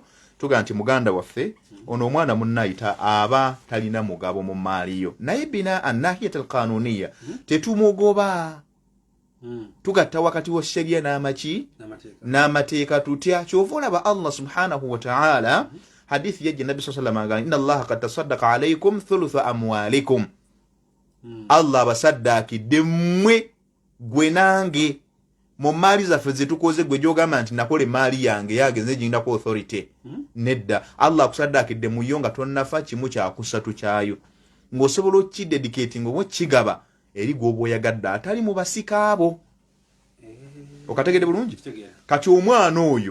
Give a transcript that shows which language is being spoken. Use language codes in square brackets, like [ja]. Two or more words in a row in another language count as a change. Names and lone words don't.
[lg] tuga nti muganda waffe ono omwana munnayita aba talina mugabo mu maaliyo naye [ar] بالناحية القانونية [lg] tetumugoba tugatta wakati wa sheria n'amateeka tutya kyova olaba [ar] الله سبحانه وتعالى [lg] hadithi yajja [ar] النبي صلى الله عليه وسلم إن الله قد تصدق عليكم ثلث أموالكم [lg] Allah basaddakidde mmwe gwe nange mu maali zaffe ze tukoze gwe gyogamba nti nakola emaali yange yagenze gindako authority nedda Allah akusaddakidde mu yo nga tonnafa kimu kyakusatu kyayo ng'osobola okidedicating oba kigaba eri gw'oba oyagadde atali mu basika abo okategedde bulungi kati omwana oyo